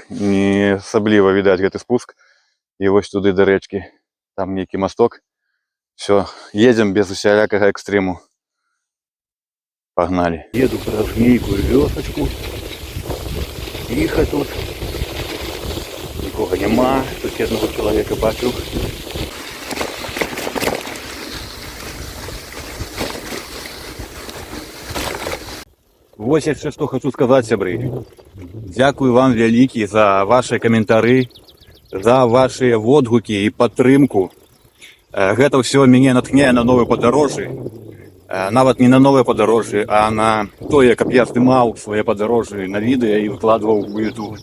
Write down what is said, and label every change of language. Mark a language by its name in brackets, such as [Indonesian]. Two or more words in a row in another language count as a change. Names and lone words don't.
[Belarusian] Не асабліва відаць гэты спуск. І вось туды да рэчкі. Там нейкі масток. Все, едем без усялякага экстриму. Погнали. Еду праз нейкую вёсачку. [Ukrainian] Тихо тут. Нікога нема, тут одного чоловіка бачив. [Belarusian] Ось яшчэ што хочу сказаць, сябры. Дзякую вам вялікі за ваши каментары, за ваши водгукі і падтрымку. Гэта ўсё мяне натхняе на новыя падарожжы. Нават не на новыя падарожжы, а на тое, каб я здымаў свае падарожжы на відэа і выкладваў у YouTube.